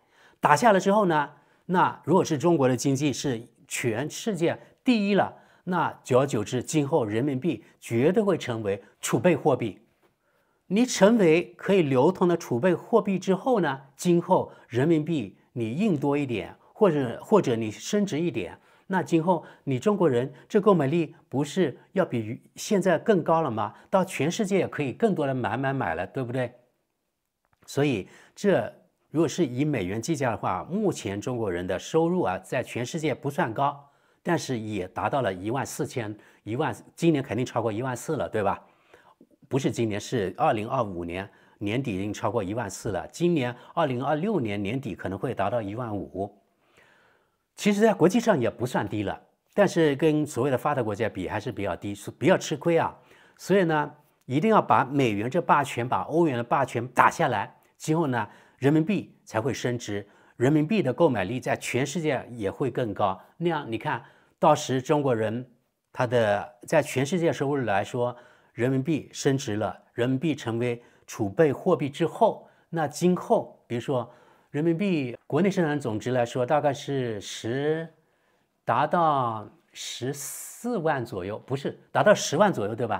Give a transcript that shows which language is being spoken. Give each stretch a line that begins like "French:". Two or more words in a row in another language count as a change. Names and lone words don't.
Chinese: 打下來之後呢，那如果是中國的經濟是全世界第一了，那久而久之，今後人民幣絕對會成為儲備貨幣。你成為可以流通的儲備貨幣之後呢，今後人民幣你印多一點，或者你升值一點，那今後你中國人這購買力不是要比現在更高了嗎？到全世界也可以更多的買了，對不對？所以這如果是以美元計價的話，目前中國人的收入啊，在全世界不算高，但是也達到了14000，今年肯定超過14000了，對吧？不是今年，是2025年年底已經超過14000了，今年2026年年底可能会達到15000。其實，在國際上也不算低了，但是跟所謂的發達國家比還是比較低，不要吃虧啊。所以呢，一定要把美元這霸權，把歐元的霸權打下來，今後呢，人民幣才會升值，人民幣的購買力在全世界也會更高。那樣你看到時中國人他的在全世界收入來說，人民幣升值了，人民幣成為儲備貨幣之後，那今後比如說人民幣國內生產總值來說，大概是達到14萬左右，不是達到10萬左右，对吧？